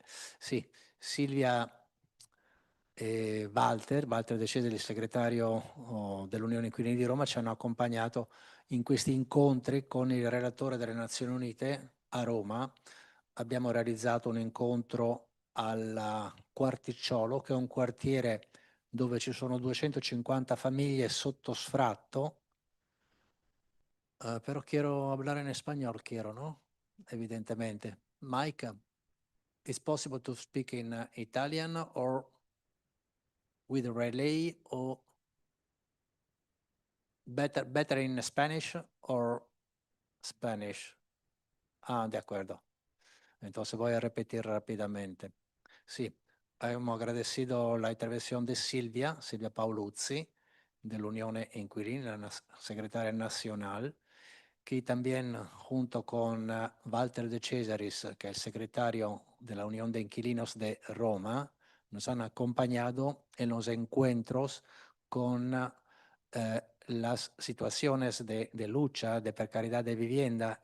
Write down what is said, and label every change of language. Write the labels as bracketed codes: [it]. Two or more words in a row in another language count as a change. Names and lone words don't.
[it] Sì, Silvia e Walter De Cesari, il segretario dell'Unione Inquilini di Roma, ci hanno accompagnato in questi incontri con il relatore delle Nazioni Unite a Roma. Abbiamo realizzato un incontro al Quarticciolo, che è un quartiere dove ci sono 250 famiglie sotto sfratto. [es] Pero quiero hablar en español, quiero, ¿no? Evidentemente. [en] Mike, is possible to speak in Italian or with relay, or better in Spanish or Spanish? [es] Ah, de acuerdo. Entonces voy a repetir rápidamente. Sí, hemos agradecido la intervención de Silvia Paoluzzi, de la Unión Inquilina, la secretaria nacional, que también junto con Walter De Cesaris, que es el secretario de la Unión de Inquilinos de Roma, nos han acompañado en los encuentros con las situaciones de lucha, de precariedad de vivienda.